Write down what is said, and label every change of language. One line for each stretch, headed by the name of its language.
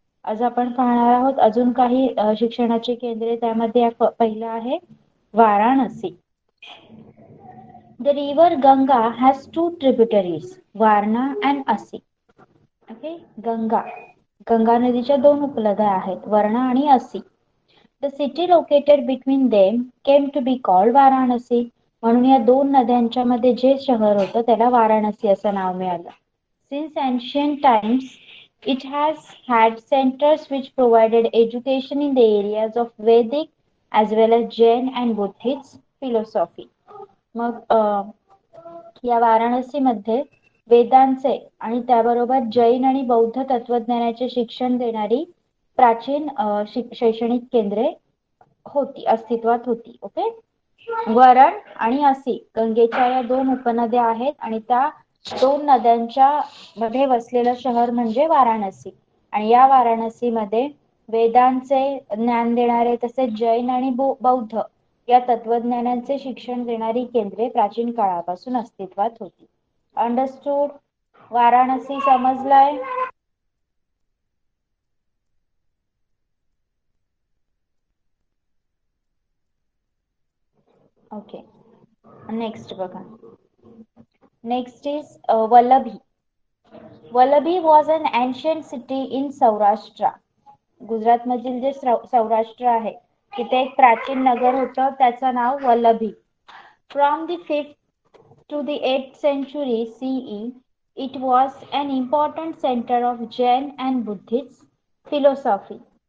Marathi: आज आपण पाहणार आहोत अजून काही शिक्षणाची केंद्रे. त्यामध्ये पहिलं आहे Varanasi.
English: The river Ganga has 2 tributaries, Varana and Assi. Okay.
Marathi: गंगा नदीच्या 2 उपनद्या आहेत, वारणा आणि असी.
English: The city located between them came to be called Varanasi.
Marathi: म्हणून या 2 नद्यांच्या मध्ये जे शहर होतं त्याला वाराणसी असं नाव मिळालं.
English: Since ancient times, it has had centers which provided education in the areas of Vedic as well as Jain and Buddhist philosophy.
Marathi: मग या वाराणसीमध्ये वेदांचे आणि त्याबरोबर जैन आणि बौद्ध तत्वज्ञानाचे शिक्षण देणारी प्राचीन शैक्षणिक केंद्रे अस्तित्वात होती. ओके. वरण आणि असी गंगेच्या या 2 उपनद्या आहेत आणि त्या 2 नद्यांच्या मध्ये वसलेलं शहर म्हणजे वाराणसी. आणि या वाराणसीमध्ये वेदांचे ज्ञान देणारे तसेच जैन आणि बौद्ध या तत्वज्ञानांचे शिक्षण देणारी केंद्रे प्राचीन काळापासून अस्तित्वात होती. अंडरस्टूड? वाराणसी समजलाय?
English: Okay. Next बघा. Next is Vallabhi. Vallabhi was an ancient city in Saurashtra.
Marathi: Gujarat मधील जे सौराष्ट्र आहे तिथे एक प्राचीन नगर होतं, त्याचं नाव Vallabhi.
English: From the 5th to the 8th century CE, it was an important center of Jain and Buddhist philosophy.